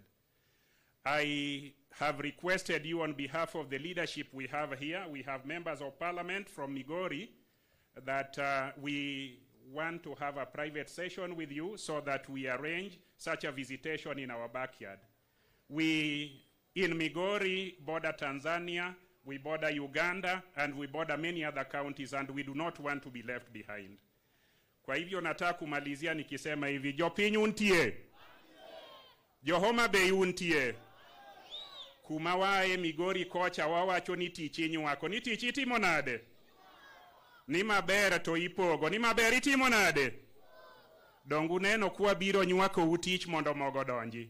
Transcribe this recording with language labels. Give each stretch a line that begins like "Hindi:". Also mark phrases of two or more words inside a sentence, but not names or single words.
English: I have requested you on behalf of the leadership we have here, we have members of parliament from Migori, that we want to have a private session with you so that we arrange such a visitation in our backyard. We, in Migori, border Tanzania, we border Uganda, and we border many other counties, and we do not want to be left behind.
Swahili: Kwa hivyo nataka kumalizia nikisema hivi,
Luo (Kenya and Tanzania): jo piny untie, jo Homa Bay untie, kumawae Migori kocha wawacho ni tichi nywako, ni tichi itimo nade? Ni maber to ipogo, ni maber itimo nade? Dongu neno kuwa biro nywako utich mondo mogo donji.